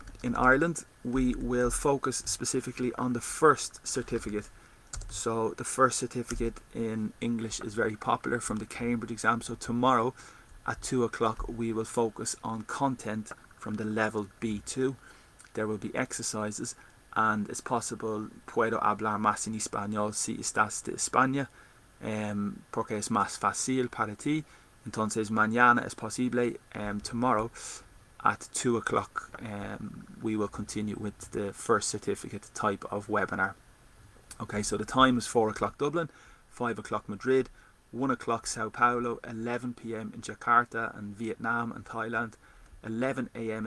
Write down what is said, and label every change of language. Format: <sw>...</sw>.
<en>in Ireland we will focus specifically on the first certificate. So the first certificate in English is very popular from the Cambridge exam. So tomorrow at 2 o'clock we will focus on content from the level B2. There will be exercises, and it's possible</en> <es>puedo hablar más en español si estás de España, porque es más fácil para ti. Entonces mañana es posible.</es> <en>Tomorrow at 2 o'clock we will continue with the first certificate type of webinar. Okay, so the time is 4 o'clock Dublin, 5 o'clock Madrid, 1 o'clock Sao Paulo, 11 p.m. in Jakarta and Vietnam and Thailand, 11 a.m.</en>